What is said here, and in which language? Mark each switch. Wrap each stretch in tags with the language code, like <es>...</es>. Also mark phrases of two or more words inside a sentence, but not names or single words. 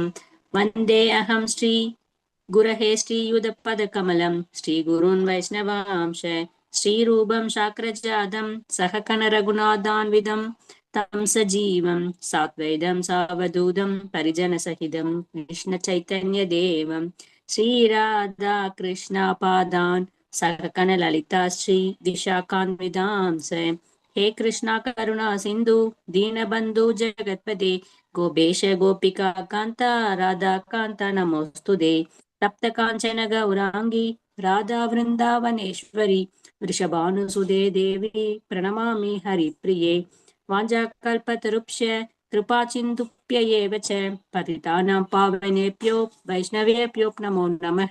<sa>वन्दे अहं श्री गुरोः श्रीयुतपदकमलं श्रीगुरून् वैष्णवांश्च श्रीरूपं साग्रजातं सहगण रघुनाथान्वितं तं सजीवं साद्वैतं सावधूतं परिजनसहितं कृष्ण चैतन्य देवं श्रीराधा कृष्ण पादान् सहगण ललिता श्री विशाखान्वितांश्च. हे कृष्णा करुणा सिंधु दीनबंधु जगत्पते गोपेश गोपिका कांता राधा कांता नमोस्तुते. तप्त कांचन गौरांगी राधा वृंदावनेश्वरी वृषभानुसुदे देवी प्रणमामि हरिप्रिये. वाञ्छाकल्पतरुभ्य कृपा सिन्धुभ्येव च पतितानां पावनेभ्यो वैष्णवेभ्यो नमो नमः.</sa>